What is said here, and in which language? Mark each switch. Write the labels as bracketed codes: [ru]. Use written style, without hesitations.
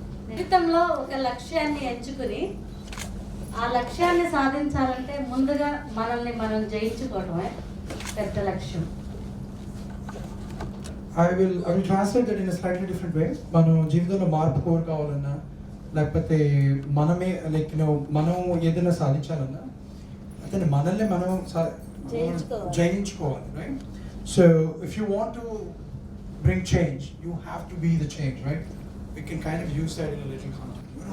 [te] జీవితంలో ఒక లక్ష్యాన్ని ఎంచుకుని ఆ లక్ష్యాన్ని సాధించాలంటే ముందుగా మనల్ని మనం జయించుకోవడమే పెద్ద లక్ష్యం. [en] I will translate that in a slightly different way. [te] మనం జీవితంలో మార్పు కోరుకోవాలన్నా లేకపోతే మనమే మనం ఏదైనా సాధించాలన్నా then మనల్ని మనం జయించుకోవాలి, right? [en] So if you want to bring change, you have to be the change, right? We can kind of use that in a little context.